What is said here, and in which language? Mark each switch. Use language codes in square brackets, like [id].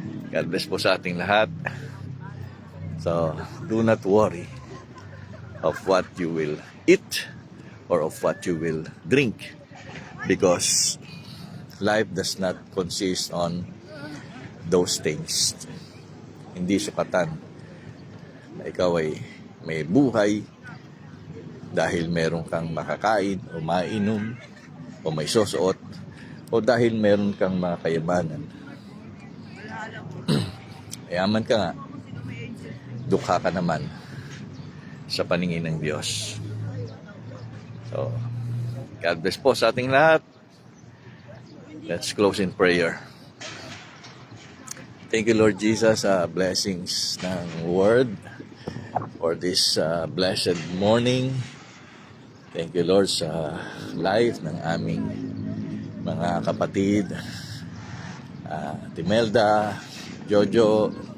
[tl] God bless po sa ating lahat. [en] So, do not worry of what you will eat or of what you will drink, because life does not consist on those things. [tl] Hindi sukatan na ikaw ay may buhay dahil meron kang makakain o mainom o may susuot o dahil meron kang mga kayamanan. Mayaman ka nga, dukha ka naman sa paningin ng Diyos. So, God bless po sa ating lahat. [en] Let's close in prayer. Thank you, Lord Jesus, blessings ng Word for this blessed morning. [tl] Thank you, Lord, sa life ng aming mga kapatid, Timelda, Jojo,